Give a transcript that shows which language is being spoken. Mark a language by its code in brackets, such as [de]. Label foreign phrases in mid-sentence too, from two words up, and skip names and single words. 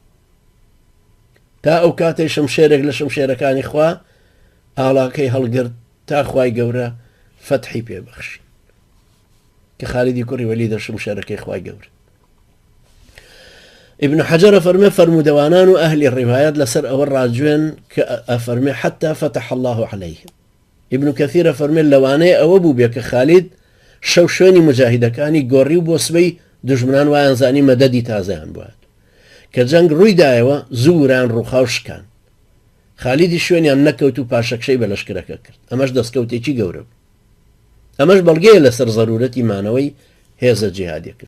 [ckb] تا ئەو کاتەی شمشێرێک لە شمشێرەکانی خوا ئاڵاکەی هەڵگرت تا خوای گەورە فەتحی پێبەخشی کە خالیدی کوڕی وەلیدە شمشێرەکەی خوای گەورە ابن حجر فەرمێ فەرموودەوانان و ئەهلی ڕیوایەت لەسەر ئەوە ڕاجوێن کە ئەفەرمێ [ar] حتى فتح الله عليهم [ckb] ابن كثير فەرمێ لەوانەیە ئەوە بوو بێ کە خالید شەو شوێنی مجاهیدەکانی گۆڕی و بۆ سبەی دژمنان وایان زانی مەدەدی تازەیان بوات کە جەنگ ڕوویدایەوە زووران ڕووخاوشکان خالیدی شوێنیان نەکەوت و پاشەکشەی بە لەشکرەکە کرد ئەمەش دەستکەوتێکی گەورە ئەمەش بەڵگەیە لەسەر زەرورەتی مانەوەی هێزە جیهادیەکە